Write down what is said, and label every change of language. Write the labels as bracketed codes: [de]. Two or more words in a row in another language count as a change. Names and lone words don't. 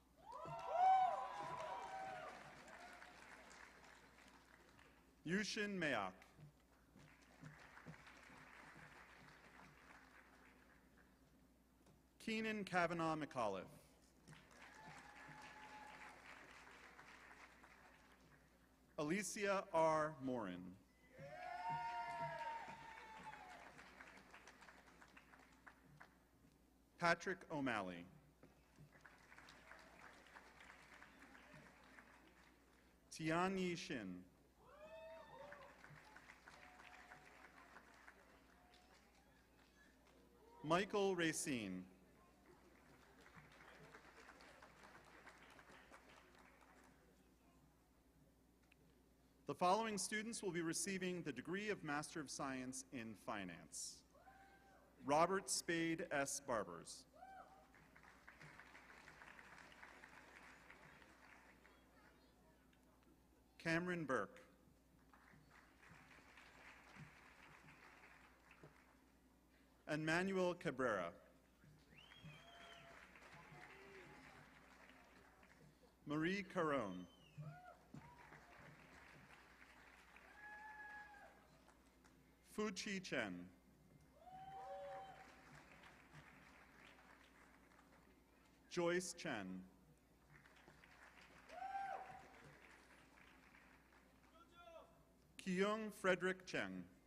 [en] Yushin Mayak. Keenan Kavanaugh McAuliffe. Alicia R. Morin. Patrick O'Malley. Tianyi Shin. Michael Racine. The following students will be receiving the degree of Master of Science in Finance. Robert Spade S. Barbers. Cameron Burke. And Manuel Cabrera. Marie Caron. Fuchi Chen. Joyce Chen. Kyung Frederick Cheng.